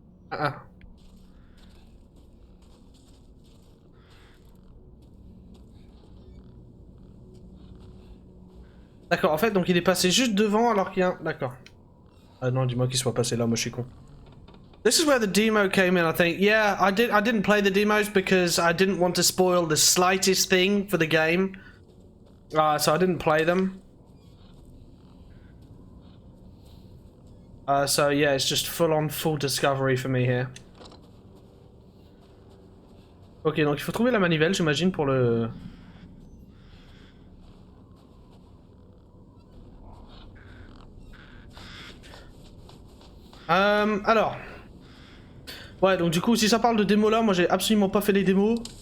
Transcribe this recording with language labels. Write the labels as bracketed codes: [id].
[fr] Ah. D'accord, en fait, donc il est passé juste devant alors qu'il y a un... D'accord. Ah non, dis-moi qu'il soit passé là, moi je suis con. [en] This is where the demo came in, I think. Yeah, I didn't play the demos because I didn't want to spoil the slightest thing for the game. So I didn't play them. So yeah, it's just full discovery for me here. [fr] Ok, donc il faut trouver la manivelle, j'imagine, pour le... Alors... Ouais, donc du coup, si ça parle de démos là, moi j'ai absolument pas fait les démos.